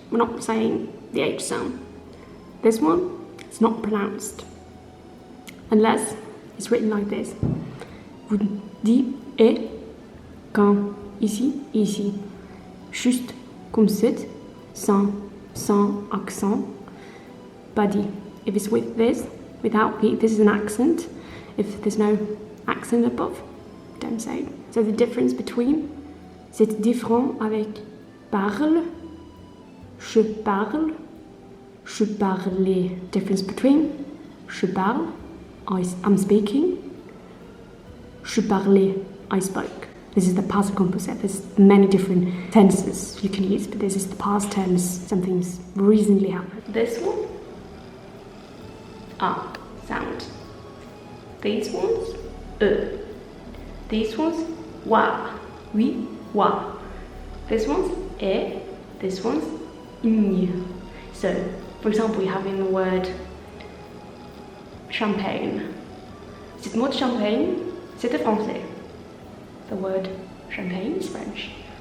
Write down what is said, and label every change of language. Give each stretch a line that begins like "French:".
English: We're not saying the H sound. This one, it's not pronounced. Unless it's written like this.
French: Vous dites et quand ici, ici. Juste comme c'est, sans accent. Pas dit.
English: If it's with this, without the, this is an accent. If there's no accent above, don't say it.
French: So the difference between, c'est différent avec parle, je parle, je parlais.
English: Difference between, je parle, I'm speaking, je parlais, I spoke. This is the past composite. There's many different tenses you can use, but this is the past tense. Something's recently happened. This one, sound. These ones, These ones, wa. Oui, wa. This one's this one's ñ. So, for example, we have in the word champagne.
French: Cette mot champagne, c'était français.
English: The word champagne is French.